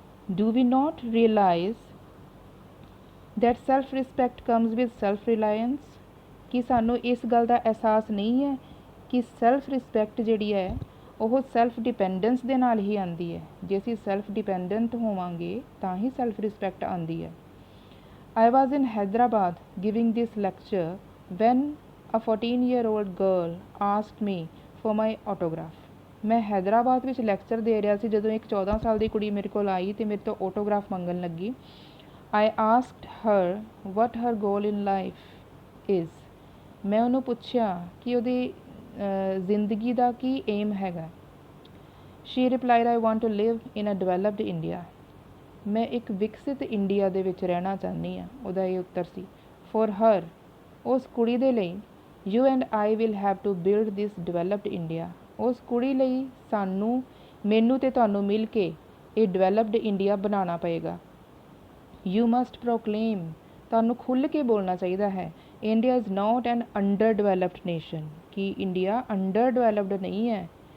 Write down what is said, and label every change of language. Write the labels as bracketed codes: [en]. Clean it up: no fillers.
[en] Do we not realize that self respect comes with self reliance? [pa] ਕਿ ਸਾਨੂੰ ਇਸ ਗੱਲ ਦਾ ਅਹਿਸਾਸ ਨਹੀਂ ਹੈ ਕਿ ਸੈਲਫ ਰਿਸਪੈਕਟ ਜਿਹੜੀ ਹੈ ਉਹ ਸੈਲਫ ਡਿਪੈਂਡੈਂਸ ਦੇ ਨਾਲ ਹੀ ਆਉਂਦੀ ਹੈ। ਜੇ ਅਸੀਂ ਸੈਲਫ ਡਿਪੈਂਡੈਂਟ ਹੋਵਾਂਗੇ ਤਾਂ ਹੀ ਸੈਲਫ ਰਿਸਪੈਕਟ ਆਉਂਦੀ ਹੈ। [en] I was in Hyderabad giving this lecture when a 14-year-old girl asked me for my autograph। [pa] ਮੈਂ ਹੈਦਰਾਬਾਦ ਵਿੱਚ ਲੈਕਚਰ ਦੇ ਰਿਹਾ ਸੀ ਜਦੋਂ ਇੱਕ 14 ਸਾਲ ਦੀ ਕੁੜੀ ਮੇਰੇ ਕੋਲ ਆਈ ਅਤੇ ਮੇਰੇ ਤੋਂ ਆਟੋਗ੍ਰਾਫ ਮੰਗਣ ਲੱਗੀ। [en] I asked her what her goal in life is. [pa] ਮੈਂ ਉਹਨੂੰ ਪੁੱਛਿਆ ਕਿ ਉਹਦੀ ਜ਼ਿੰਦਗੀ ਦਾ ਕੀ ਏਮ ਹੈਗਾ। [en] She replied, I want to live in a developed India. [pa] ਮੈਂ ਇੱਕ ਵਿਕਸਿਤ ਇੰਡੀਆ ਦੇ ਵਿੱਚ ਰਹਿਣਾ ਚਾਹੁੰਦੀ ਹਾਂ। ਉਹਦਾ ਇਹ ਉੱਤਰ ਸੀ। [en] For her, [pa] ਉਸ ਕੁੜੀ ਦੇ ਲਈ, [en] you and I will have to build this developed India. [pa] ਉਸ ਕੁੜੀ ਲਈ ਸਾਨੂੰ, ਮੈਨੂੰ ਤੇ ਤੁਹਾਨੂੰ ਮਿਲ ਕੇ ਇਹ ਡਿਵੈਲਪਡ ਇੰਡੀਆ ਬਣਾਉਣਾ ਪਏਗਾ। [en] You must proclaim, [pa] ਤੁਹਾਨੂੰ ਖੁੱਲ੍ਹ ਕੇ ਬੋਲਣਾ ਚਾਹੀਦਾ ਹੈ, [en] India is not an underdeveloped nation, [pa] ਕਿ ਇੰਡੀਆ ਅੰਡਰ ਡਿਵੈਲਪਡ ਨਹੀਂ ਹੈ।